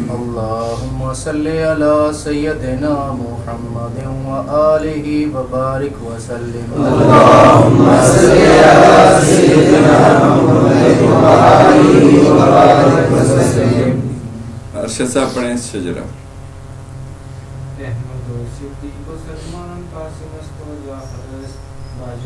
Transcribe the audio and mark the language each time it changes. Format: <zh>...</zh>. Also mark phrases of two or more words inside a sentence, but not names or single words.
<ar>اللہم صلی علی سیدنا محمد و آلہ و بارک وسلم. اللہم صلی علی سیدنا محمد و آلہ و بارک وسلم.</ar> <ur>ارشد صاحب پڑھیں شجرہ.</ur> <fa>احمد و صدیق و سلمان قاسم است و جعفر است</fa>